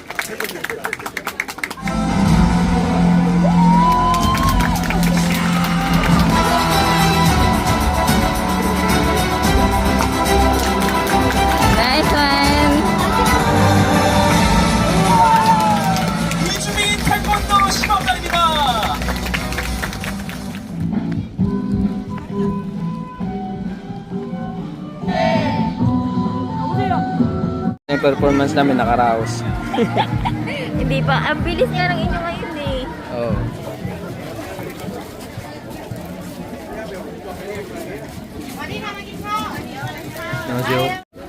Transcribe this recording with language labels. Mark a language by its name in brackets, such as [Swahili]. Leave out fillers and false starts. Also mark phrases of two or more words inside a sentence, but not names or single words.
[English] Nice one! [Korean] 이주민 태권도 시범단입니다. [Filipino] Yung performance namin nakaraos. Hindi pa. Ang bilis nga ng inyo ngayon eh. Oo. 안녕하세요.